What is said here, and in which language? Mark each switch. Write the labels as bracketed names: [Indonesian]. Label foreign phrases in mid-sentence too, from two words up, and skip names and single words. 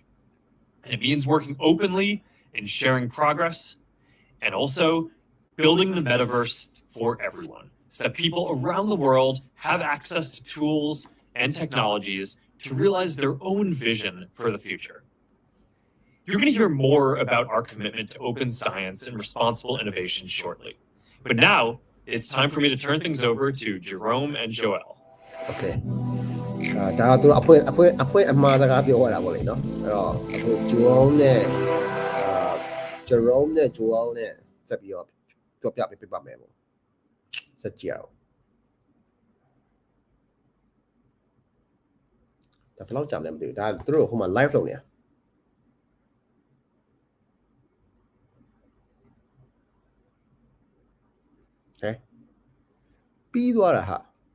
[English] And it means working openly and sharing progress, and also building the metaverse for everyone, so that people around the world have access to tools and technologies to realize their own vision for the future. You're going to hear more about our commitment to open science and responsible innovation shortly. But now, it's time for me to turn things over to Jerome and Joel. [Burmese] Okay ဒါကသူတို့အဖွဲ့အမှားစကားပြောရတာပေါ့လေနော်အဲ့တော့အခု Jerome နဲ့ Jerome နဲ့ Joel နဲ့ဆက်ပြီးတော့ပြောပြပေးပါမယ်ပေါ့ဆက်ကြည့်အောင် ဒါဘယ်လောက်ကြာမလဲမသိဘူးဒါသူတို့ဟိုမှာ live လုပ်နေတာဟဲ့ပြီးသွားတာဟာ